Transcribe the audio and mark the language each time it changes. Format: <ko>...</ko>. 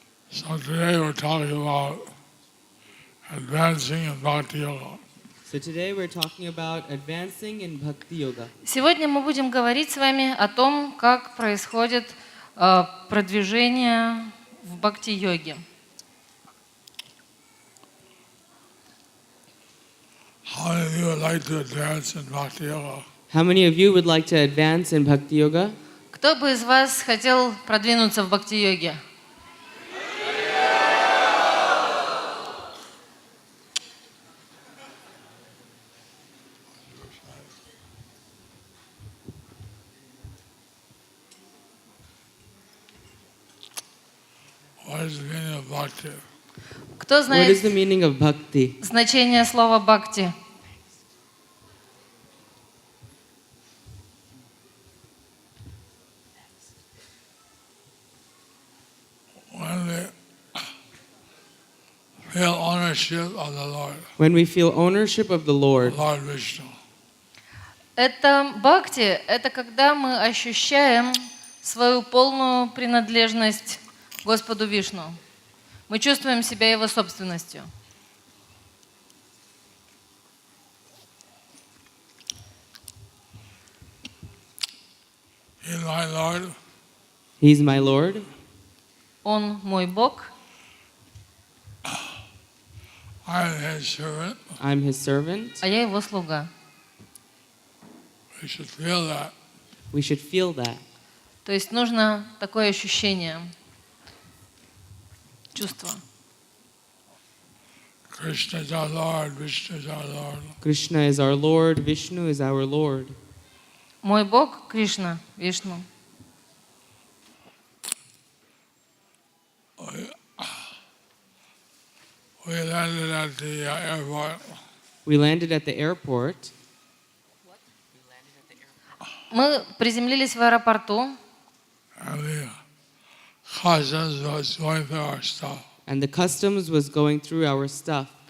<en>So today we're talking about advancing in Bhakti Yoga. So today we're talking about advancing in Bhakti Yoga.</en> <ru>Сегодня мы будем говорить с вами о том, как происходит продвижение в бхакти-йоге.</ru> <en>How many of you would like to advance in Bhakti Yoga? How many of you would like to advance in Bhakti Yoga?</en> <ru>Кто бы из вас хотел продвинуться в бхакти-йоге?</ru> <en>What is the meaning of bhakti?</en> <ru>Кто</ru> <en>What is</en> <ru>знает</ru> <en>the meaning of bhakti?</en> <ru>значение слова бхакти?</ru> <en>When we feel ownership of the Lord, When we feel ownership of the Lord, Lord Vishnu.</en> <ru>Это бхакти, это когда мы ощущаем свою полную принадлежность Господу Вишну. Мы чувствуем себя Его собственностью.</ru> <en>He is my Lord. He's my Lord.</en> <ru>Он мой Бог.</ru> <en>I am His servant. I'm His servant.</en> <ru>А я Его слуга.</ru> <en>We should feel that. We should feel that.</en> <ru>То есть нужно такое ощущение, чувство.</ru> <en>Krishna is our Lord, Vishnu is our Lord. Krishna is our Lord, Vishnu is our Lord.</en> <ru>Мой Бог Кришна, Вишну.</ru> <en>We landed at the airport. We landed at the airport.</en> <ru>Мы приземлились в аэропорту,</ru> <en>And the customs was going through our stuff. And the customs was going through our stuff.</en>